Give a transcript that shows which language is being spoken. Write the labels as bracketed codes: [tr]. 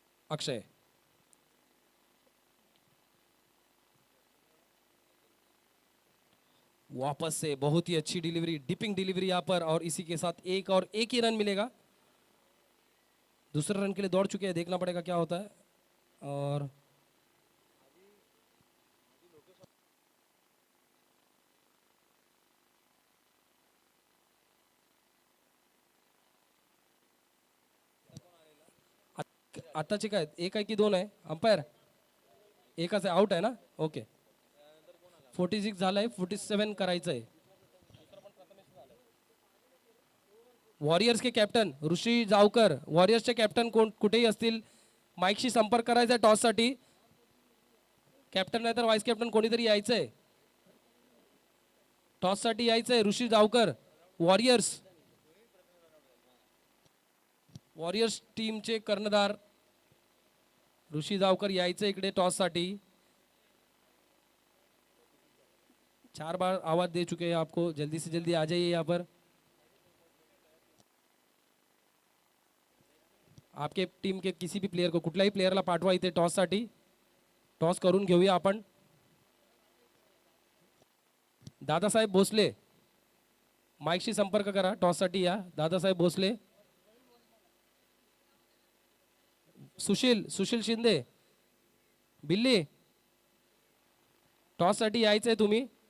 [hi] अक्षय वापस से बहुत ही अच्छी डिलीवरी, डिपिंग डिलीवरी यहाँ पर, और इसी के साथ एक ही रन मिलेगा। दूसरे रन के लिए दौड़ चुके हैं, देखना पड़ेगा क्या होता है। [mr] और आताचे काय एक आहे की 2 आहे अंपायर? एकाच आहे, आउट आहे ना? ओके 46 झालंय, 47 करायचं आहे। [hi] वॉरियर्स के कॅप्टन ऋषी जावकर, [mr] वॉरियर्सचे कॅप्टन कोण कुठेही असतील माईकशी संपर्क करायचा टॉससाठी। कॅप्टन नाही तर व्हाईस कॅप्टन कोणीतरी यायचंय, टॉससाठी यायचंय। ऋषी जावकर वॉरियर्स, वॉरियर्स टीमचे कर्णधार ऋषी जावकर यायचे इकडे टॉससाठी। [hi] 4 बार आवाज दे चुके हैं आपको, जल्दी से जल्दी आ जाइए यहाँ पर। आपके टीम के किसी भी प्लेयर को, [mr] कुठल्याही प्लेयरला पाठवा इथे टॉससाठी। टॉस करून घेऊया आपण। दादासाहेब भोसले माईकशी संपर्क करा, टॉससाठी या। दादासाहेब भोसले, सुशील शिंदे, बिल्ली, टॉससाठी यायचंय तुम्ही।